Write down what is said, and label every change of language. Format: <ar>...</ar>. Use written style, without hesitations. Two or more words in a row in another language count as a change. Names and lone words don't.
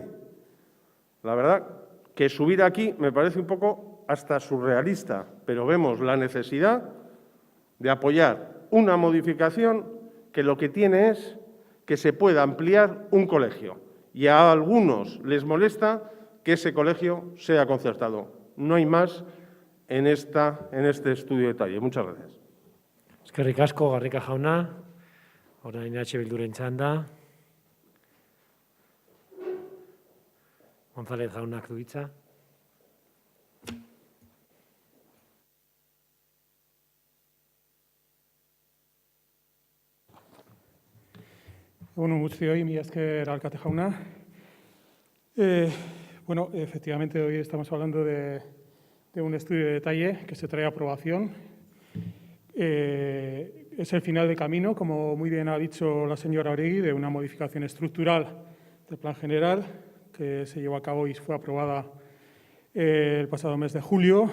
<es>La verdad que subir aquí me parece un poco hasta surrealista, pero vemos la necesidad de apoyar una modificación que lo que tiene es que se pueda ampliar un colegio y a algunos les molesta que ese colegio sea concertado. No hay más en este estudio de detalle. Muchas gracias.</es> <eu>Eskerrik asko, Garriga jauna. Orain Bilduren txanda. González jaunak du hitza. Bueno, guztioi, mila esker alkate jauna.</eu> <es>Bueno, efectivamente hoy estamos hablando de un estudio de detalle que se trae a aprobación. Es el final de camino, como muy bien ha dicho la señora Oregui, de una modificación estructural del Plan General que se llevó a cabo y fue aprobada el pasado mes de julio.</es>